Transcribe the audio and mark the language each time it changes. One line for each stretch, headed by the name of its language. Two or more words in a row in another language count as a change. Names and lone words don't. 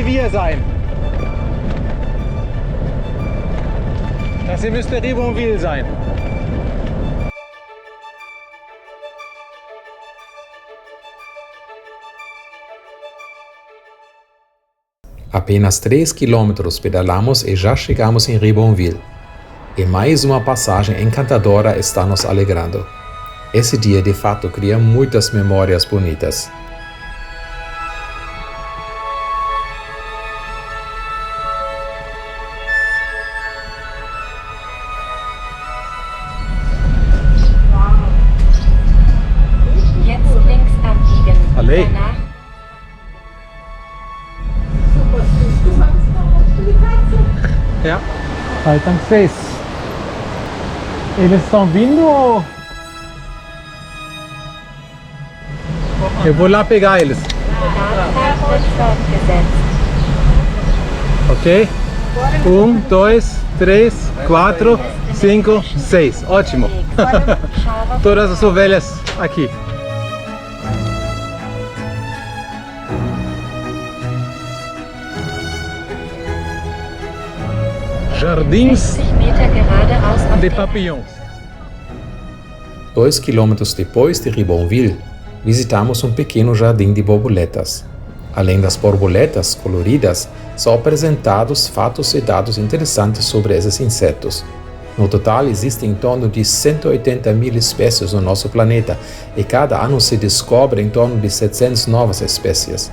German: sein. Das hier müsste Ribonville sein.
Portuguese: Apenas 3 quilômetros pedalamos e já chegamos em Ribonville. E mais uma passagem encantadora está nos alegrando. Esse dia de fato cria muitas memórias bonitas.
German: Jetzt links abbiegen. Allee. Danach Ja.
Portuguese: Faltam 6. Eles estão vindo ou... Eu vou lá pegar eles.
German: Radfahrt wird fortgesetzt.
Portuguese: Ok? 1, 2, 3, 4, 5, 6. Ótimo. Todas as ovelhas aqui. Jardins
German: 60 Meter geradeaus auf de den Papillons.
Portuguese: 2 quilômetros depois de Ribonville, visitamos um pequeno jardim de borboletas. Além das borboletas coloridas, são apresentados fatos e dados interessantes sobre esses insetos. No total, existem em torno de 180.000 espécies no nosso planeta e cada ano se descobre em torno de 700 novas espécies.